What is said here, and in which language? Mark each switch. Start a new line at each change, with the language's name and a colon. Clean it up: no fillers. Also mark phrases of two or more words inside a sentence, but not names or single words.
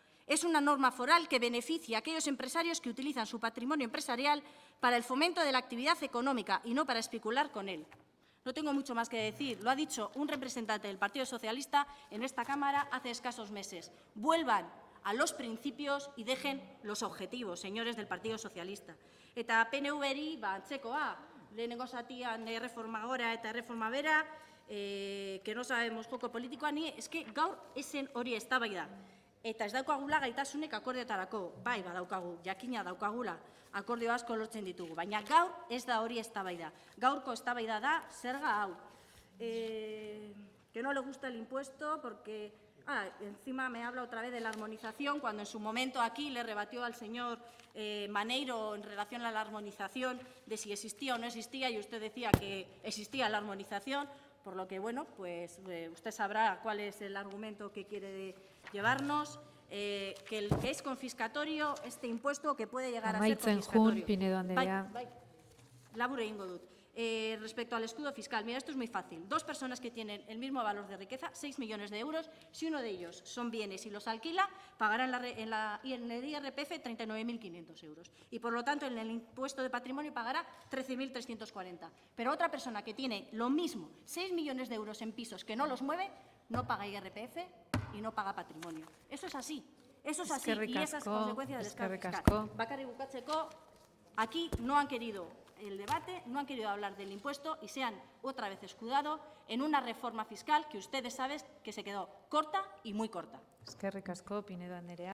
Spanish: Es una norma foral que beneficia a aquellos empresarios que utilizan su patrimonio empresarial para el fomento de la actividad económica y no para especular con él. No tengo mucho más que decir. Lo ha dicho un representante del Partido Socialista en esta Cámara hace escasos meses. Vuelvan a los principios y dejen los objetivos, señores del Partido Socialista.
Basque: Eta PNV-ri antzekoa, lehenengo zatian erreforma gora eta erreforma bera,
Spanish: que no sabemos
Basque: joko politikoa, ni eske gaur esen hori eztabaida. Eta ez daukagula gaitasunek akordioetarako, bai badaukagu, jakina daukagula, akordio asko lortzen ditugu, baina gaur ez da hori eztabaida. Gaurko eztabaida da zerga hau.
Spanish: Que no le gusta el impuesto porque encima me habla otra vez de la armonización, cuando en su momento aquí le rebatió al señor Maneiro en relación a la armonización de si existía o no existía, y usted decía que existía la armonización, por lo que, bueno, pues usted sabrá cuál es el argumento que quiere llevarnos, que es confiscatorio este impuesto, que puede llegar a ser confiscatorio.
Basque: Pinedo Andrea. Labur egingo dut.
Spanish: Respecto al escudo fiscal, mira, esto es muy fácil. Dos personas que tienen el mismo valor de riqueza, 6 millones de euros, si uno de ellos son bienes y los alquila, pagarán en el IRPF 39.500 euros. Y, por lo tanto, en el impuesto de patrimonio pagará 13.340. Pero otra persona que tiene lo mismo, 6 millones de euros en pisos que no los mueve, no paga IRPF y no paga patrimonio. Eso es así. Eso es así. Y esa es consecuencia del escándalo fiscal.
Basque: Bakarrik bukatzeko,
Spanish: aquí no han querido el debate, no han querido hablar del impuesto y se han otra vez escudado en una reforma fiscal que ustedes saben que se quedó corta y muy corta.
Basque: Eskerrik asko, Pinedo Andrea.